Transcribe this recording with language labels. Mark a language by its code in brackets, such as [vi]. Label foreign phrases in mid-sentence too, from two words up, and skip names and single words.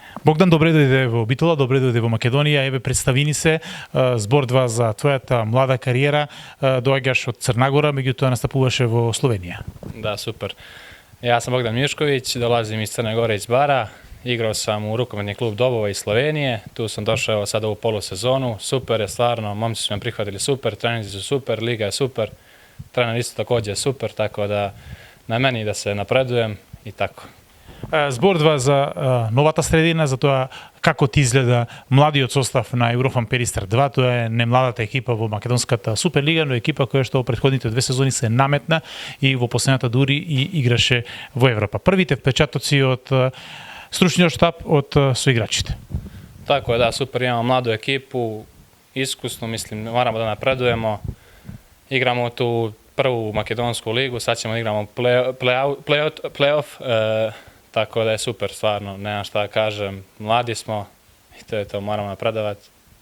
[mk] Богдан, добре дојде во Битола, добре дојде во Македонија. Еве, представини се, збордва за твојата млада кариера. Доаѓаш од Црнагора, меѓутоа настапуваше во Словенија. [sr] Da, super. Ja sam Bogdan Mišković, dolazim iz Crne Gore, iz Bara. Igrao sam u rukometni klub Dobova iz Slovenije. Tu sam došao sada u polusezonu. Super je stvarno, momci su me prihvatili super, treninzi su super, liga je super. Trener isto takođe je super, tako da na meni da se napredujem i tako. [mk] Збордва за новата средина, за тоа како ти изгледа младиот состав на Еврофан Перистер 2, тоа е немладата екипа во македонската Суперлига, но екипа која што во претходните 2 сезони се наметна и во последната дури и играше во Европа. Првите впечатоци од стручниот штаб од соиграчите. [sr] Tako je, da, super, imamo mladu ekipu, iskusnu, mislim, moramo da napredujemo. Igramo tu prvu makedonsku ligu, sad ćemo da igramo play-off, tako da je super, stvarno, nemam šta da kažem, mladi smo i to je to, moramo napredovati.